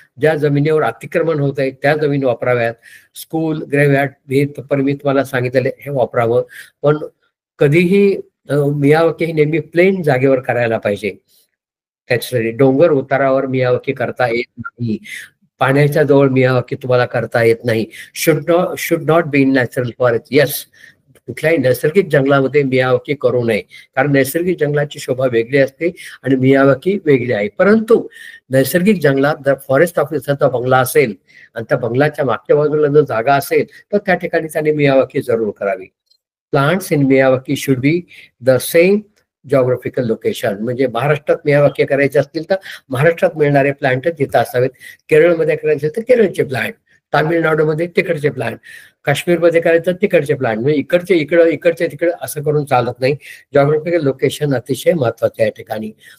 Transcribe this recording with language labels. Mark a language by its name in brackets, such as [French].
[Marathi] ज्या जमिनीवर अतिक्रमण होत आहे त्या जमीन वापराव्यात. स्कूल, ग्रेव्हयार्ड, विहीर, पण मी तुम्हाला सांगितलेलं हे वापरावं. पण कधीही मियावाकी ही नेहमी प्लेन जागेवर करायला पाहिजे. त्याच्यासाठी डोंगर उतारावर मियावाकी करता येत नाही. पाण्याच्या जवळ मियावाकी तुम्हाला करता येत नाही. [English] Should not be in natural forest. [Marathi] Yes, कुठल्याही नैसर्गिक जंगलामध्ये मियावाकी करू नये, कारण नैसर्गिक जंगलाची शोभा वेगळी असते आणि मियावाकी वेगळी आहे. परंतु नैसर्गिक जंगलात जर फॉरेस्ट ऑफिसरचा बंगला असेल आणि त्या बंगलाच्या मागच्या बाजूला जर जागा असेल तर त्या ठिकाणी त्याने मियावाकी जरूर करावी. [English] Plants in Miyawaki should be the same geographical location. [Marathi] म्हणजे महाराष्ट्रात मियावाकी करायचे असतील तर महाराष्ट्रात मिळणारे प्लांटच तिथं असावेत. केरळमध्ये करायचे तर केरळचे प्लांट, तामिळनाडूमध्ये तिकडचे प्लांट, काश्मीरमध्ये करायचं तिकडचे प्लांट. म्हणजे इकडचे इकडं, इकडचे तिकडं असं करून चालत नाही. जॉग्राफिकल लोकेशन अतिशय महत्वाचे आहे ठिकाणी.